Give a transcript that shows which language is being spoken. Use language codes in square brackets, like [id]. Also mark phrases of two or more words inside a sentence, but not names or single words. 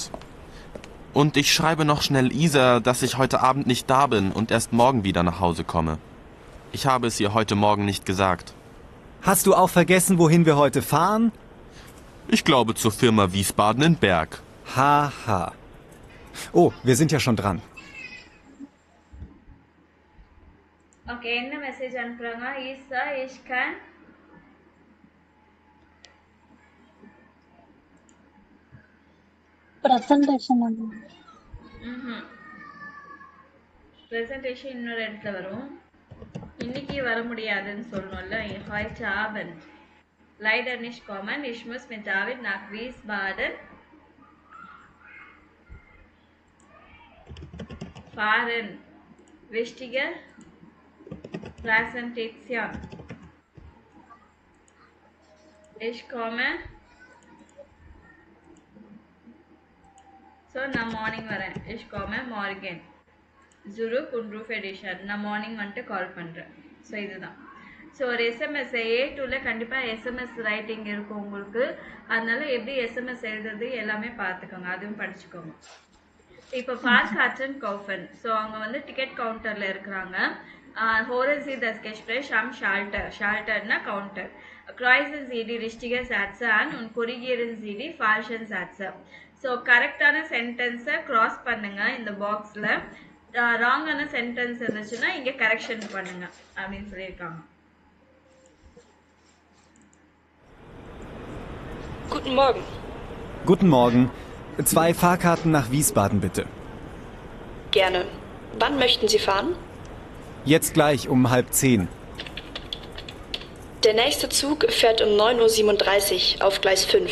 [de] Und ich schreibe noch schnell Isa, dass ich heute Abend nicht da bin und erst morgen wieder nach Hause komme. Ich habe es ihr heute Morgen nicht gesagt. Hast du auch vergessen, wohin wir heute fahren? Ich glaube zur Firma Wiesbaden in Berg. Haha. Oh, wir sind ja schon dran. [ta] ஓகே, என்ன மெசேஜ் அனுப்புகிறாங்க? [de] ஈசா ich kann [ta] பிரசன்டேஷன் ப்ரெசன்டேஷன் இன்னொரு இடத்துல வரும். இன்னைக்கு வர முடியாதுன்னு சொல்லணும்ல. [de] heute Abend leider nicht kommen. Ich muss mit David nach Wiesbaden fahren. Wichtige Präsentation. Ich komme. So, [ta] நான் மார்னிங் வரேன். [de] Ich komme morgen. Zurich und Roof Edition. [ta] நான் மார்னிங் வந்துட்டு கால் பண்ணுறேன். ஸோ இதுதான். ஸோ ஒரு எஸ்எம்எஸ் A2ல கண்டிப்பாக [en] SMS writing [ta] இருக்கும் உங்களுக்கு. அதனால எப்படி எஸ்எம்எஸ் எழுதுறது எல்லாமே பார்த்துக்கோங்க, அதுவும் படிச்சுக்கோங்க. [de] இப்போ Fahrkarten kaufen. [ta] ஸோ அவங்க வந்து டிக்கெட் கவுண்டரில் இருக்கிறாங்க. [de] Horen Sie das Gespräch am Schalter. [ta] Schalterனா கவுண்டர். [de] Kreuzen Sie die richtige Sätze an und korrigieren Sie die falschen Sätze. [ta] ஸோ கரெக்டான சென்டென்ஸை க்ராஸ் பண்ணுங்க இந்த பாக்ஸில். ராங்கான சென்டென்ஸ் இருந்துச்சுன்னா இங்கே கரெக்ஷன் பண்ணுங்க அப்படின்னு சொல்லியிருக்காங்க. [de] Guten Morgen. Guten Morgen. 2 Fahrkarten nach Wiesbaden, bitte. Gerne. Wann möchten Sie fahren? Jetzt gleich um 9:30. Der nächste Zug fährt um 9:37 Uhr auf Gleis 5.